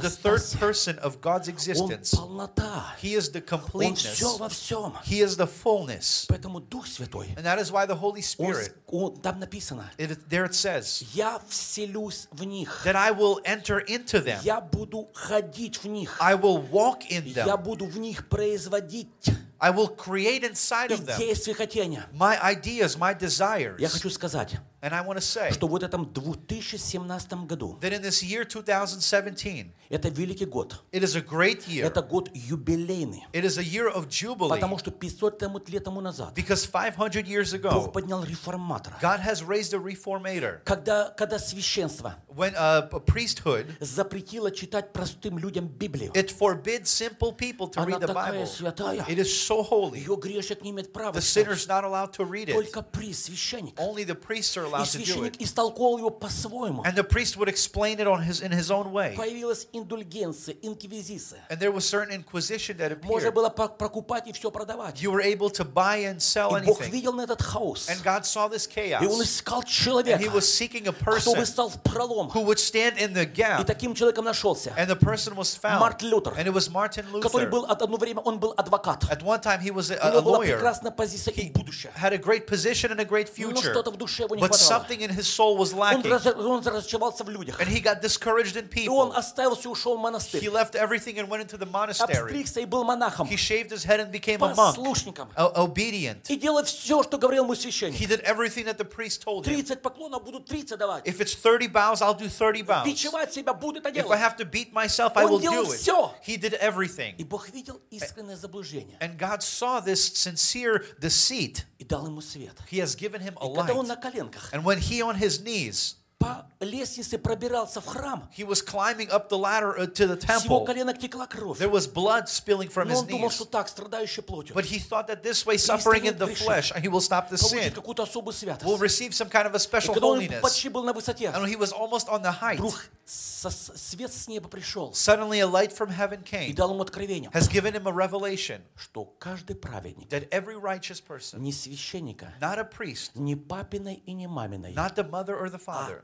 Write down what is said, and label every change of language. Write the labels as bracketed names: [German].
[English] This is the third person of God's existence. [Russian] Он полнота. [English] He is the completeness. [Russian] Он все во всем. [English] He is the fullness. [Russian] Поэтому Дух Святой. [English] And that is why the Holy Spirit. [Russian] Он там написано. [English] There it says. [Russian] Я вселюсь в них. [English] That I will enter into them. [Russian] Я буду ходить в них. [English] I will walk in them. [Russian] Я буду в них производить. [English] I will create inside of them my ideas, my desires. [Russian] Я хочу сказать, [English] and I want to say [Russian] что в этом 2017 году, [English] that in this year 2017, [Russian] это великий год, [English] it is a great year. [Russian] Это год юбилейный, [English] it is a year of jubilee. [Russian] Потому что 500 лет тому назад, [English] because 500 years ago, [Russian] Бог поднял реформатора, [English] God has raised a reformator. [Russian] Когда священство, [English] when a priesthood, [Russian] запретило читать простым людям Библию, [English] it forbids simple people to read the Bible. [Russian] Она такая святая. [English] It is so holy. [Russian] Её грешник не имеет права. [English] The sinner is not allowed to read it. [Russian] Только priest, священник. [English] Only the priests are allowed to do it. [Russian] И священник истолковал его по-своему. [English] And the priest would explain it on his in his own way. [Russian] Появилась индульгенция, инквизиция. [English] And there was certain inquisition that appeared. [Russian] Можно было прокупать и всё продавать. [English] You were able to buy and sell anything. [Russian] И Бог видел этот хаос. [English] And God saw this chaos. [Russian] И он искал человека. [English] And he was seeking a person. [Russian] Кто бы стал в пролом. [English] Who would stand in the gap. [Russian] И таким человеком нашёлся. [English] And the person was found. [Russian] Мартин Лютер. [English] And it was Martin Luther. [Russian] Который был от одно время он был адвокат. [English] At one time he was a lawyer. [Russian] Прекрасная позиция и будущее. [English] Had a great position and a great future. [Russian] Но что-то в душе его не хватало. [English] But something in his soul was lacking. [Russian] Он разочаровался в людях. [English] And he got discouraged in people. [Russian] И он оставился и ушел в монастырь. [English] He left everything and went into the monastery. [Russian] Обстригся и был монахом. [English] He shaved his head and became a monk. [Russian] Послушником. [English] Obedient. [Russian] И делал все, что говорил ему священник. [English] He did everything that the priest told him. [Russian] 30 поклонов будут 30 давать. [English] If it's 30 bows, I'll do 30 bows. [Russian] Бичевать себя буду это делать. [English] If I have to beat myself, I will do it. [Russian] Он делал все. [English] He did everything. [Russian] И Бог видел искреннее заблуждение. [English] And God saw this sincere deceit. [Russian] И дал ему свет. [English] He has given him a light. [Russian] И когда он на коленках. [English] And when he on his knees. [Russian] По лестнице пробирался в храм. [English] He was climbing up the ladder to the temple. [Russian] С его коленок текла кровь. [English] There was blood spilling from his knees. [Russian] Но он думал, что так, страдающий плотью. [English] But he thought that this way, suffering in the flesh, he will stop the sin. [Russian] Получит какую-то особую святость. [English] Will receive some kind of a special holiness. [Russian] И когда он почти был на высоте. [English] And he was almost on the height. [Russian] Вдруг свет с неба пришел. [English] Suddenly a light from heaven came. [Russian] И дал ему откровение. [English] Has given him a revelation. [Russian] Что каждый праведник. [English] That every righteous person. [Russian] Не священника. [English] Not a priest. [Russian] Не папиной и не маминой. [English] Not the mother or the father.